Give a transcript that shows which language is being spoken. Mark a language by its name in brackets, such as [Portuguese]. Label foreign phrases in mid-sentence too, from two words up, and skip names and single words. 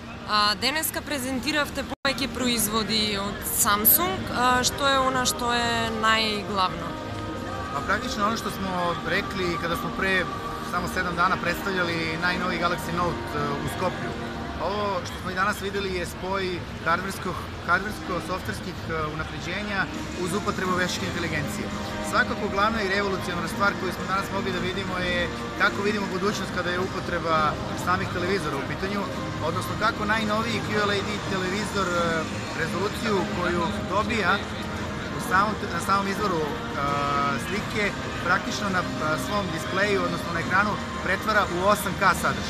[Macedonian] Денеска презентиравте повеќе производи од Samsung. Што е она што е најглавно? [Serbian] Praktično ono što smo rekli kada smo pre samo 7 dana predstavljali najnoviji Galaxy Note u Skoplju. Ovo što smo i danas videli je spoj hardversko-softverskih unapređenja uz upotrebu veštačke inteligencije. Svakako glavna i revolucionarna stvar koju smo danas mogli da vidimo je kako vidimo budućnost kada je upotreba samih televizora u pitanju, odnosno kako najnoviji QLED televizor rezoluciju koju dobija na samom izvoru slike praktično na svom displeju, odnosno na ekranu, pretvara u 8K sadržaj.